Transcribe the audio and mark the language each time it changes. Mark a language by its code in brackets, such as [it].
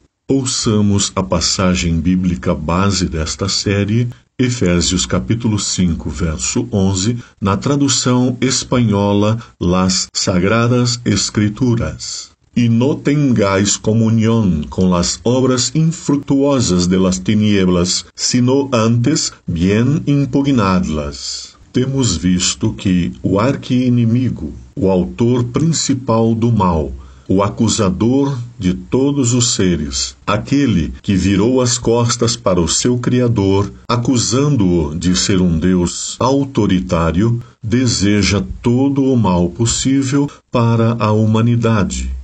[pt] Ouçamos a passagem bíblica base desta série, Efésios capítulo 5, verso 11, na tradução espanhola Las Sagradas Escrituras. [es] Y no tengáis comunión con las obras infructuosas de las tinieblas, sino antes bien impugnadlas. [pt] Temos visto que o arqui-inimigo, o autor principal do mal, o acusador de todos os seres, aquele que virou as costas para o seu Criador, acusando-o de ser um Deus autoritário, deseja todo o mal possível para a humanidade,